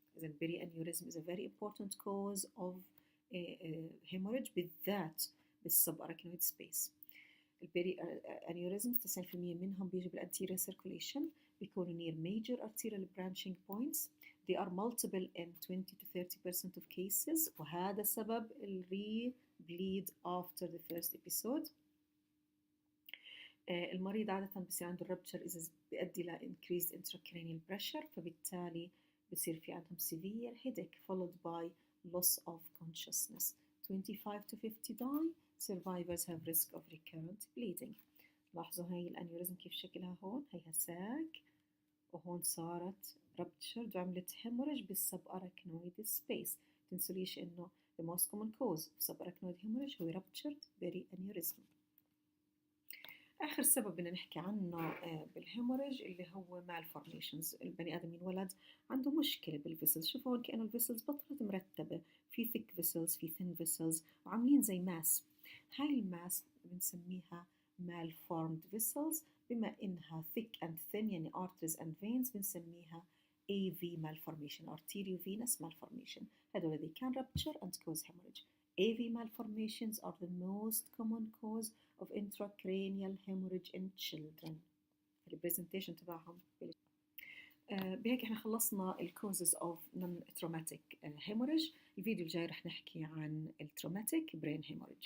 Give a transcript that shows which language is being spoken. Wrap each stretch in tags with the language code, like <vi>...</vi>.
<en>إذا perianeurysm is a very important cause of hemorrhage</en> <ar>بالذات بالسب اراكنويد سبيس. البيري انيوريزمز 90% منهم بيجوا بالانتيريور سيركوليشن، بيكونوا</ar> <en>near major arterial branching points. They are multiple in 20 to 30% of cases،</en> <ar>وهذا سبب ال</ar> <en>re-bleed after the first episode.</en> <ar>المريض عادة بصير عنده rupture إذا بيؤدي ل</ar> <en>increased intracranial pressure،</en> <ar>فبالتالي بصير في عندهم</ar> <en>severe headache followed by loss of consciousness. 25 to 50 die. Survivors have risk of recurrent bleeding.</en> <ar>لاحظوا هاي الانيوريزم كيف شكلها هون، هيها ساك وهون صارت ruptured وعملت hemorrhage بالسب</ar> <en>arachnoid space.</en> <ar>تنسوليش انه</ar> <en>the most common cause of subarachnoid hemorrhage</en> <ar>هو</ar> <en>ruptured perianeurysm.</en> <ar>آخر سبب بدنا نحكي عنه بالهيموريج اللي هو malformations. البني آدم ينولد عنده مشكلة بالفيسلز. شوفوا هون كأنه الفيسلز بطلت مرتبة، في</ar> <en>thick vessels</en> <ar>في</ar> <en>thin vessels</en> <ar>وعاملين زي ماس. هاي الماس بنسميها malformed vessels، بما إنها</ar> <en>thick and thin</en> <ar>يعني</ar> <en>arteries and veins</en> <ar>بنسميها</ar> <en>AV malformation arteriovenous malformation.</en> <ar>هدول</ar> <en>they can rupture and cause hemorrhage. AV malformations are the most common cause of intracranial hemorrhage in children.</en> <ar>البرزنتيشن تبعهم بهيك احنا خلصنا ال</ar> <en>causes of non-traumatic hemorrhage.</en> <ar>الفيديو الجاي رح نحكي عن ال</ar> <en>traumatic brain hemorrhage.</en>